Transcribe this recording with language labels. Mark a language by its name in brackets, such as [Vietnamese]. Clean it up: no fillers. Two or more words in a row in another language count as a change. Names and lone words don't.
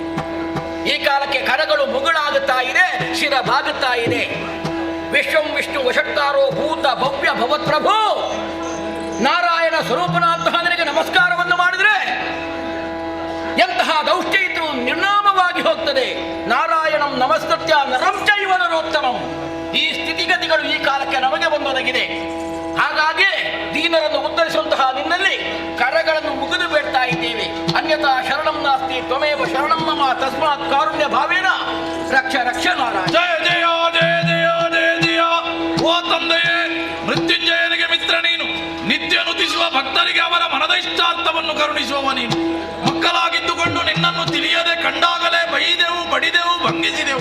[Kannada] ಈ ಕಾಲಕ್ಕೆ ಕರಗಳು ಮುಗುಳಾಗುತ್ತಾ ಇದೆ, ಶಿರ ಬಾಗುತ್ತಾ ಇದೆ. [Sanskrit] ವಿಶ್ವಂ ವಿಷ್ಣು ವಷಟ್ಕಾರೋ ಭೂತ ಭವ್ಯ ಭವತ್ಪ್ರಭು [Kannada] ನಾರಾಯಣ ಸ್ವರೂಪನಾದಂತಹ ನಿನಗೆ ನಮಸ್ಕಾರವನ್ನು ಮಾಡಿದರೆ ಎಂತಹ ದೌಷ್ಟ್ಯ ಇದ್ರೂ ನಿರ್ನಾಮವಾಗಿ ಹೋಗ್ತದೆ. [Sanskrit] ನಾರಾಯಣಂ ನಮಸ್ತತ್ಯ ನರಂ ಚೈವ ನರೋತ್ತಮಂ. [Kannada] ಈ ಸ್ಥಿತಿಗತಿಗಳು ಈ ಕಾಲಕ್ಕೆ ನಮಗೆ ಬಂದೊದಗಿದೆ. ಹಾಗಾಗಿ ದೀನರನ್ನು ಉದ್ಧರಿಸುವಂತಹ ನಿನ್ನಲ್ಲಿ ಕರಗಳನ್ನು ಮುಗಿದು ಬೇಡ್ತಾ ಇದ್ದೇವೆ. [Sanskrit] ಅನ್ಯಥಾ ಶರಣಂ ನಾಸ್ತಿ ತ್ವಮೇವ ಶರಣಂ ಮಮ ತಸ್ಮಾತ್ ಕಾರುಣ್ಯ ಭಾವೇನ ರಕ್ಷ ರಕ್ಷ ನಾರಾಯಣ. ಜಯ ಜಯ ಜಯ ಜಯ ಜಯ ಜಯ. [Kannada] ಓ ತಂದೆಯೇ, ಮೃತ್ಯುಂಜಯನಿಗೆ ಮಿತ್ರ ನೀನು, ನಿತ್ಯ ನುತಿಸುವ ಭಕ್ತರಿಗೆ ಅವರ ಮನದ ಇಷ್ಟಾರ್ಥವನ್ನು ಕರುಣಿಸುವವ ನೀನು. ಮಕ್ಕಳಾಗಿದ್ದುಕೊಂಡು ನಿನ್ನನ್ನು ತಿಳಿಯದೆ ಕಂಡಾಗಲೇ ಬೈದೆವು, ಬಡಿದೆವು, ಭಂಗಿಸಿದೆವು.